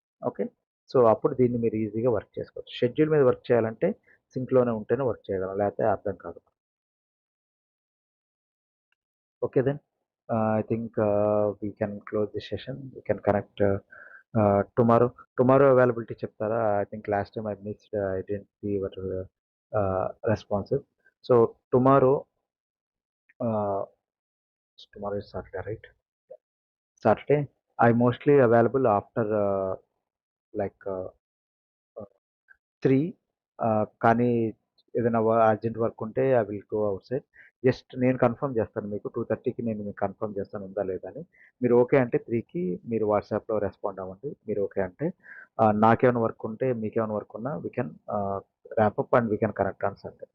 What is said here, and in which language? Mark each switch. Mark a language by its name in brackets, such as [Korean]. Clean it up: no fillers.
[Telugu] Okay, so అప్పుడు దీన్ని మీరు ఈజీగా వర్క్ చేసుకోవచ్చు. షెడ్యూల్ మీద వర్క్ చేయాలంటే సింక్లోనే ఉంటేనే వర్క్ చేయగలం, లేకపోతే అర్థం కాదు. [English] Okay then I think we can close the session. We can connect tomorrow. Tomorrow availability చెప్తారా? I think last time I missed, I didn't see your responsive. So tomorrow, tomorrow is Saturday, right? Saturday, I mostly available after like 3. [Telugu] కానీ ఏదైనా urgent work ఉంటే [English] I will go outside. [Telugu] Just నేను confirm చేస్తాను మీకు 2:30కి నేను మీకు confirm చేస్తాను ఉందా లేదా అని. మీరు ఓకే అంటే 3కి మీరు వాట్సాప్లో రెస్పాండ్ అవ్వండి. మీరు ఓకే అంటే నాకేమైనా వర్క్ ఉంటే మీకేమైనా వర్క్ ఉన్నా [English] We can wrap up and we can connect on Sunday.